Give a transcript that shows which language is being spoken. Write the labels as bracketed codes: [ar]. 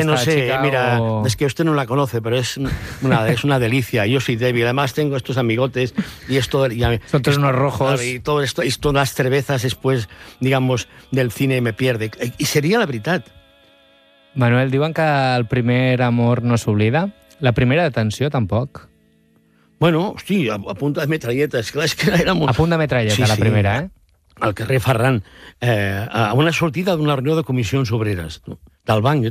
[ca] És que no sé, mira, és que [es] usted no la conoce, [ca] però és una delícia. [es] Yo soy débil, además tengo estos amigotes y esto... Son todos unos rojos. Y todo esto, y todas las cervezas después, digamos, del cine me pierde. Y sería [ca] la veritat. Manuel, diuen que el primer amor no s'oblida. La primera detenció, tampoc. Bueno, hosti, a punt de metralleta, esclar, és que era molt... A punt de metralleta, sí, la primera, eh? Al carrer Ferran, a una sortida d'una reunió de comissions obreres del banc.